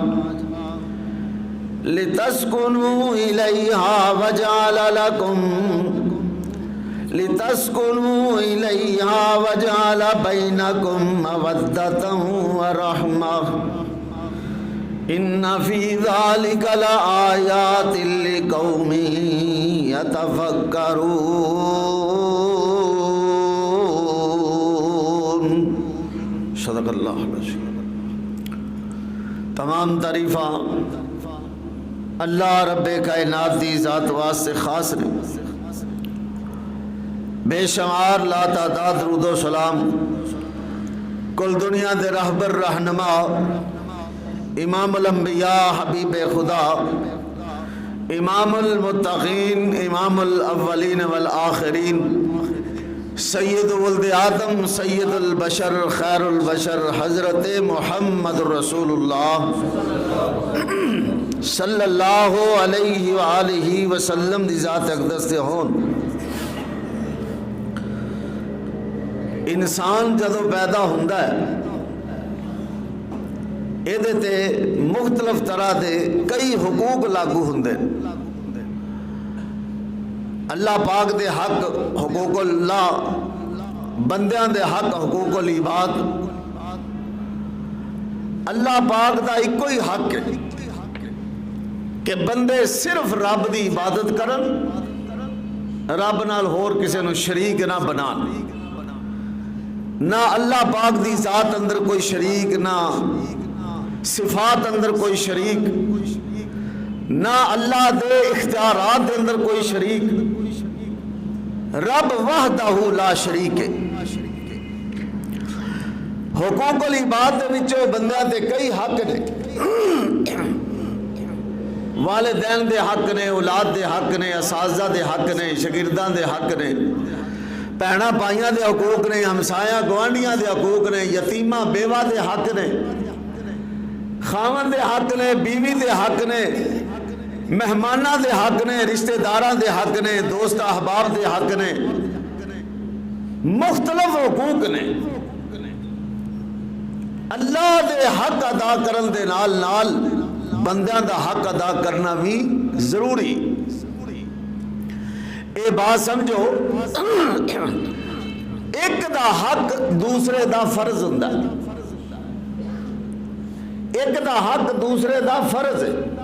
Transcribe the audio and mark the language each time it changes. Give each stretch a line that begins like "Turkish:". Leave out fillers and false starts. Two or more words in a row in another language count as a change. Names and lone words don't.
Arabic: لتسكنوا إليها وجعل بينكم مودة ورحمة إن في ذلك لآيات لقوم يتفكرون صدق اللہ العظیم۔
Punjabi: تمام تعریفاں اللہ رب کائنات دی ذات واسطے خاص نے، بے شمار لا تعداد درود و سلام کل دنیا دے رہبر رہنما امام الانبیاء حبیب خدا امام المتقین امام الاولین والآخرین سید ولد آدم سید البشر خیر البشر حضرت محمد رسول اللہ
Arabic: صلی اللہ علیہ وآلہ وسلم
Punjabi: دی ذات اقدس تے ہون۔ انسان جدو پیدا ہوندا ہے ایدے تے مختلف طرح دے کئی حقوق لاگو ہوندے، اللہ پاک دے حق حقوق اللہ، بندیاں دے حق حقوق العباد۔ اللہ پاک دا ایک کوئی حق ہے کہ بندے صرف رب دی عبادت کرن، رب نال ہور کسے نو شریک نہ بنان، نہ اللہ پاک دی ذات اندر کوئی شریک، نہ صفات اندر کوئی شریک، نہ اللہ دے اختیارات دے اندر کوئی شریک، رب
Arabic: وحدہ لا شریک
Punjabi: ہے۔ حقوق العباد دے وچوں بندیاں دے کئی حق نے، والدین دے حق نے، اولاد دے حق نے، اساتذہ دے حق نے، شاگرداں دے حق نے، بہناں بھائیاں دے حقوق نے، ہمسایاں گوانڈیاں دے حقوق نے، یتیماں بیوہ دے حق نے، خاوند دے حق نے، بیوی دے حق نے، مہماناں دے حق نے، رشتہ داراں دے حق نے، دوست احباب دے حق نے، مختلف حقوق نے۔ اللہ دے حق ادا کرن دے نال نال بندیاں دا حق ادا کرنا بھی ضروری۔ اے بات سمجھو، ایک دا حق دوسرے دا فرض ہوندا ہے، ایک دا حق دوسرے دا فرض ہے۔